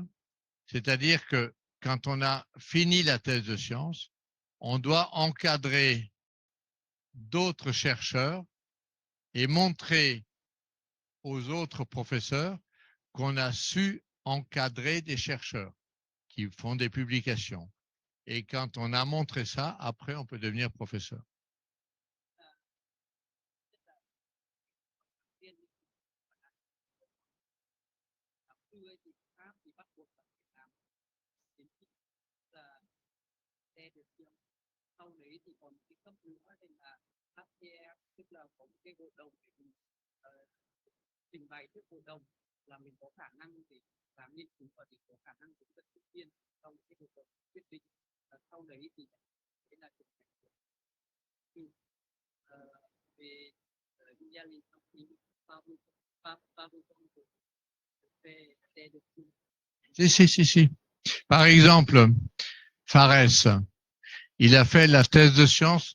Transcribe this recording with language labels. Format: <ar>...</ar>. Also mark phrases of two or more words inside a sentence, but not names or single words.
<fr>C'est-à-dire que quand on a fini la thèse de science, on doit encadrer d'autres chercheurs et montrer aux autres professeurs qu'on a su encadrer des chercheurs qui font des publications. Et quand on a montré ça, après, on peut devenir professeur.</fr> <vi>Sau đấy thì còn cái cấp nữa đây là HCR, tức là có một cái hội đồng để mình trình bày trước hội đồng là mình có khả năng để làm nghiên cứu và để có khả năng hướng dẫn sinh viên trong cái hội đồng quyết định. Sau đấy thì đấy là về</vi> <fr>Si. Par exemple, Fares, il a fait la thèse de science.</fr>